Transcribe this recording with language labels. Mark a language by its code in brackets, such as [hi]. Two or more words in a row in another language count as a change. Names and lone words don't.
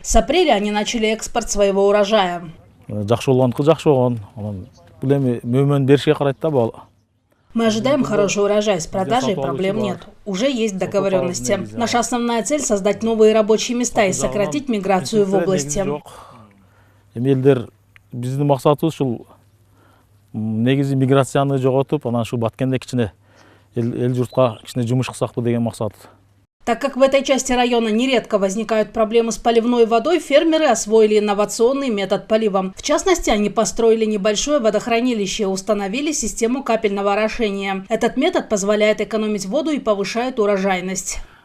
[ru] С апреля они начали экспорт своего урожая. Мы ожидаем хороший урожай, с продажей проблем нет. Уже есть договоренности. Наша основная цель – создать новые рабочие места и сократить миграцию в области. [ky] Негизи миграцияны жоготуп, анан шу Баткенде кичине эл журтка кичине жумуш кылсакпы деген максат. [ru] Так как в этой части района нередко возникают проблемы с поливной водой, фермеры освоили инновационный метод полива. В частности, они построили небольшое водохранилище и установили систему капельного орошения. Этот метод позволяет экономить воду и повышает урожайность.